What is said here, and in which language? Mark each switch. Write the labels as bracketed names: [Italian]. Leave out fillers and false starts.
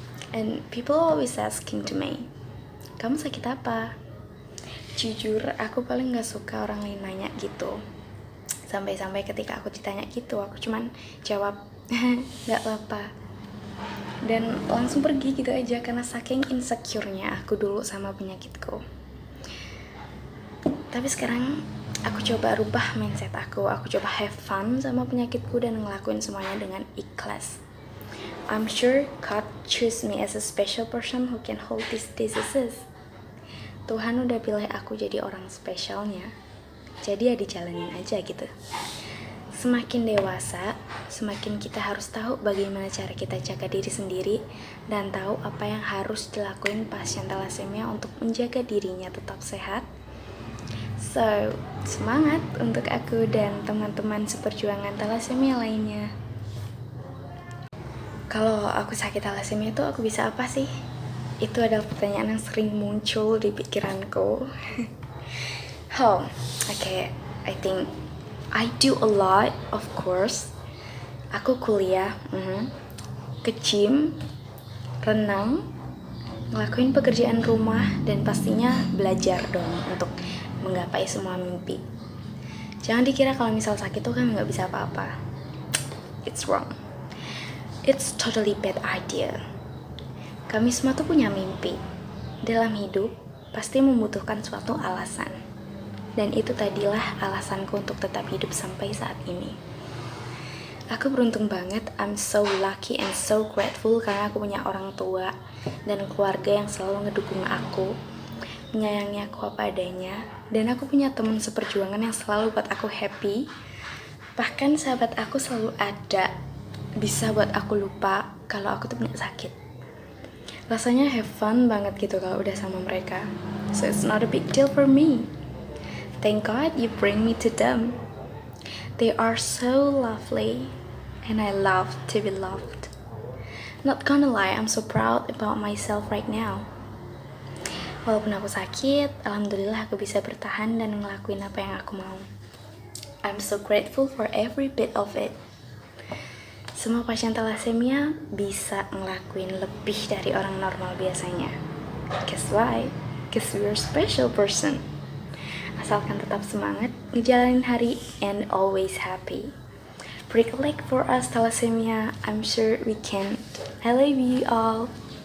[English] And people always asking to me, [Indonesian] kamu sakit apa? Jujur, aku paling gak suka orang lain nanya gitu. Sampai-sampai ketika aku ditanya gitu, aku cuman jawab, gak apa-apa. Dan langsung pergi gitu aja karena saking insecure-nya aku dulu sama penyakitku. Tapi sekarang aku coba rubah mindset aku coba have fun sama penyakitku dan ngelakuin semuanya dengan ikhlas. [English] I'm sure God choose me as a special person who can hold these diseases. [Indonesian] Tuhan udah pilih aku jadi orang spesialnya. Jadi ya dijalanin aja gitu. Semakin dewasa, semakin kita harus tahu bagaimana cara kita jaga diri sendiri dan tahu apa yang harus dilakuin pasien thalassemia untuk menjaga dirinya tetap sehat. So, semangat untuk aku dan teman-teman seperjuangan thalassemia lainnya. Kalau aku sakit thalassemia itu aku bisa apa sih? Itu adalah pertanyaan yang sering muncul di pikiranku. [English] Okay, I think I do a lot, of course. [Indonesian] Aku kuliah, ke gym, renang, ngelakuin pekerjaan rumah, dan pastinya belajar dong untuk menggapai semua mimpi. Jangan dikira kalau misal sakit tuh kan nggak bisa apa-apa. [English] It's wrong. It's totally bad idea. [Indonesian] Kami semua tuh punya mimpi. Dalam hidup, pasti membutuhkan suatu alasan. Dan itu tadilah alasanku untuk tetap hidup sampai saat ini. Aku beruntung banget, [English] I'm so lucky and so grateful [Indonesian] karena aku punya orang tua dan keluarga yang selalu ngedukung aku, menyayangi aku apa adanya, dan aku punya teman seperjuangan yang selalu buat aku happy. Bahkan sahabat aku selalu ada, bisa buat aku lupa kalau aku tuh punya sakit. Rasanya have fun banget gitu kalau udah sama mereka. [English] So it's not a big deal for me. Thank God you bring me to them. They are so lovely, and I love to be loved. Not gonna lie, I'm so proud about myself right now. [Indonesian] Walaupun aku sakit, alhamdulillah aku bisa bertahan dan ngelakuin apa yang aku mau. [English] I'm so grateful for every bit of it. [Indonesian] Semua pasien thalassemia bisa ngelakuin lebih dari orang normal biasanya. [English] Guess why? Cause we're special person. [Indonesian] Asalkan tetap semangat, ngejalanin hari, [English] and always happy. Break a leg for us thalassemia, I'm sure we can. I love you all.